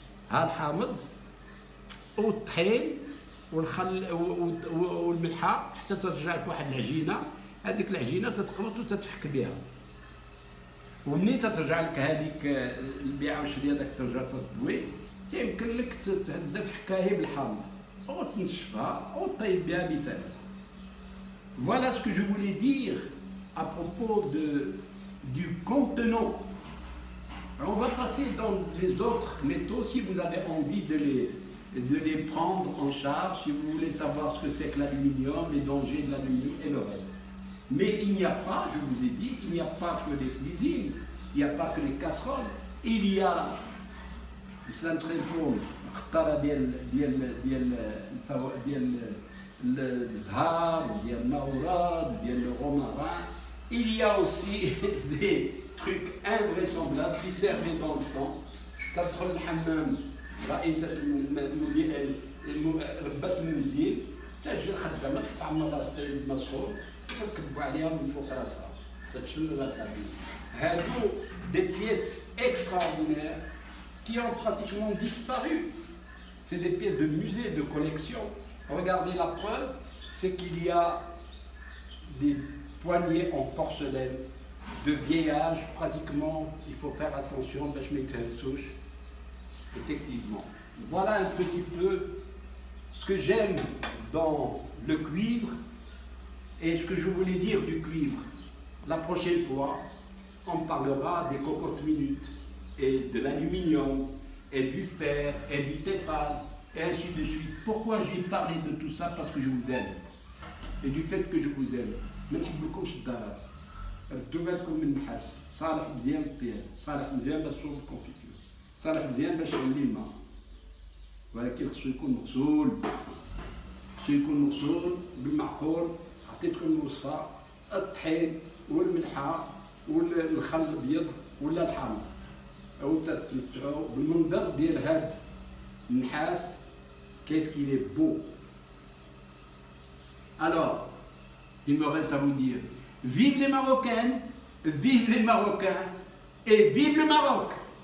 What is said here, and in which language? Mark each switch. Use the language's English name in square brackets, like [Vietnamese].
[Arabic] ها الحامض والطحين والخل والملحه حتى ترجع لك واحد العجينه. هذيك العجينه تتقبط وتتحك بها، ومنين تترجع لك هذيك البيعه والشريه داك ترجع تضوي، تيمكن لك تبدا تحكاها بالحامض وتنشفها وطيب بها بسلام. [French] Voilà ce que je voulais dire à propos du contenant. Alors on va passer dans les autres métaux si vous avez envie de les prendre en charge, si vous voulez savoir ce que c'est que l'aluminium, les dangers de l'aluminium et le reste. Mais il n'y a pas, je vous ai dit, il n'y a pas que les cuisines, il n'y a pas que les casseroles, il y a [Arabic] الزهر ديال النوراد ديال الروماران. [French] Il y a aussi des trucs invraisemblables qui servaient dans le sang. [Arabic] تدخل الحمام رئيسة ربة المنزل تجي الخدامة تعمر راسها المسحور تركبوا عليها من فوق راسها تشل راسها بيه. هادو [French] des pièces extraordinaires qui ont pratiquement disparu. C'est des pièces de musée, de collection. Regardez la preuve, c'est qu'il y a des poignées en porcelaine de vieillage, pratiquement, il faut faire attention, ben, je mettrai une souche. Effectivement. Voilà un petit peu ce que j'aime dans le cuivre et ce que je voulais dire du cuivre. La prochaine fois, on parlera des cocottes minutes et de l'aluminium et du fer et du téfal et ainsi de suite. Pourquoi j'ai parlé de tout ça? Parce que je vous aime. Et du fait que je vous aime. [Arabic] ما نحبلكمش الضرر. ردوا بالكم من النحاس، صالح مزيان للطياب، صالح مزيان باش تصوب الكونفيتور، صالح مزيان باش يغلي الماء. ولكن خصو يكون مغسول. خصو يكون مغسول بالمعقول. عطيتكم الوصفة، الطحين والملحة والخل الأبيض ولا الحامض. أو تتمتعوا بالمنظر ديال هاد النحاس. [French] Qu'est-ce qu'il est beau. Alors, il me reste à vous dire, vive les Marocaines, vive les Marocains et vive le Maroc!